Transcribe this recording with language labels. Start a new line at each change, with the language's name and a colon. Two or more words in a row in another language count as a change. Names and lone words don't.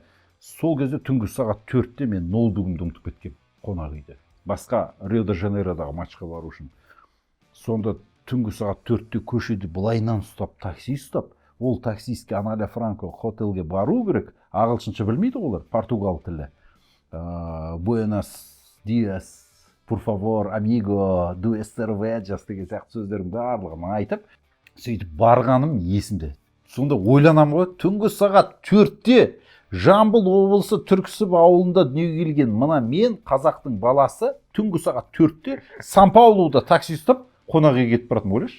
Kazakh: Сол кезде түнгі сағат 4-те мен ноутбугымды ұмытып кеткем қонақ үйде. Басқа Рио-де-Жанейродағы матчқа бару үшін. Сонда түнгі сағат 4-те көшеде былайынан ұстап, такси ұстап, ол таксистке Аналия Франко хотелге бару керек. Ағылшынша білмейді олар, португал тілі.
Spanish: Buenos dias, por favor, amigo,
Portuguese: du cervejas
Kazakh: деген сияқты сөздердің барлығын айтып, сөйтіп барғаным есімде. Сонда ойланам ғой, түнгі сағат 4-те Жамбыл облысы Түрксіб ауылында дүниеге келген мына мен қазақтың баласы түнгі сағат 4-те Сан-Паулуда такси ұстап қонақ үйге кетіп баратын ойлашы.